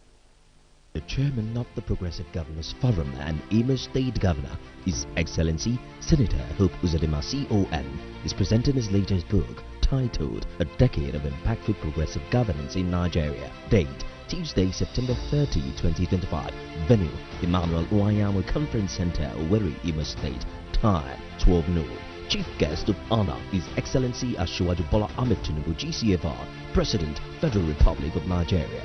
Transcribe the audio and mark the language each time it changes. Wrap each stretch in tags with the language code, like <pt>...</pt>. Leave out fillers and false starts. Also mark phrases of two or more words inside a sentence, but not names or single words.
<en>The chairman of the Progressive Governors Forum and Imo State Governor, His Excellency Senator Hope Uzodinma CON, is presenting his latest book titled A Decade of Impactful Progressive Governance in Nigeria. Date Tuesday, September 30, 2025. Venue Emmanuel Uwayamu Conference Center, Owerri, Imo State. Time 12 noon. Chief guest of honor is Excellency Asiwaju Bola Ahmed Tinubu, GCFR, President, Federal Republic of Nigeria.</en>